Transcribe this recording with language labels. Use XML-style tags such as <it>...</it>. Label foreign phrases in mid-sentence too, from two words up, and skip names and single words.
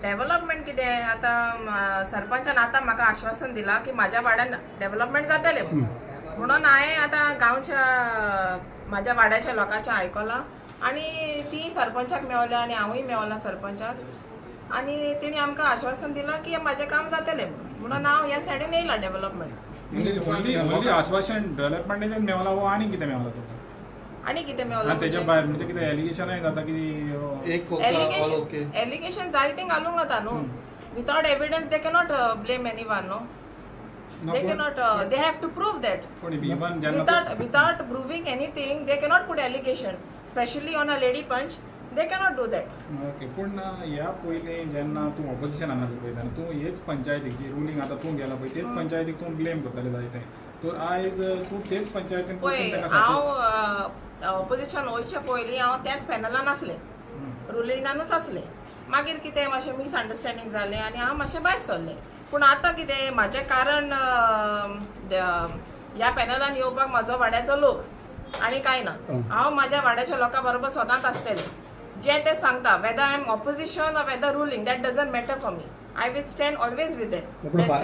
<kok>डेव्हलपमेंट कितें आतां सरपंचान आतां म्हाका आश्वासन दिलां की म्हाज्या वाड्यान डेव्हलपमेंट जातलें म्हणून हांवें आतां गांवच्या म्हाज्या वाड्याच्या लोकांचें आयकलां आनी ती सरपंचाक मेवल्या आनी हांवूय मेवलां सरपंचाक आनी तेणी आमकां आश्वासन दिलां की म्हाजें काम जातलें म्हणून हांव ह्या सायडीन येयलां डेव्हलपमेंट म्हणजे आश्वासन डेव्हलपमेंटाचें मेवला वो आनी कितें मेवला तुका आनी कितें मेवलां तेच्या भायर म्हणजे कितें एलिगेशनय जाता की एक एलिगेशन जायतीं घालूंक जाता न्हू</kok> <en>without evidence they cannot blame any one न्हू they cannot they have to prove that</en> <kok>पण इवन जेन्ना</kok> <en>without proving anything they cannot put allegation especially on a lady punch they cannot do that</en> <kok>ओके पूण ह्या पयलीं जेन्ना तूं ऑपोजिशनान आसलो पळय तेन्ना तूं हेच पंचायतीक जी रुलींग आतां तूं गेला पळय तेच पंचायतीक तूं ब्लेम करताले जायते तर आयज तूं तेच पंचायतीन पळय हांव ऑपोजिशन वयचे पयलीं हांव त्याच पॅनलान आसलें रुलिंगानूच आसलें मागीर कितें मातशें मिसअंडरस्टँडींग जालें आनी हांव मातशें भायर सरलें पूण आतां कितें म्हाजें कारण ह्या पॅनलान येवपाक म्हाजो वाड्याचो लोक आनी कांय ना हांव म्हाज्या वाड्याच्या लोकां बरोबर सदांच आसतलें जें ते सांगता</kok> <en>whether I am opposition or whether ruling that doesn't matter for me I will stand always with them</en>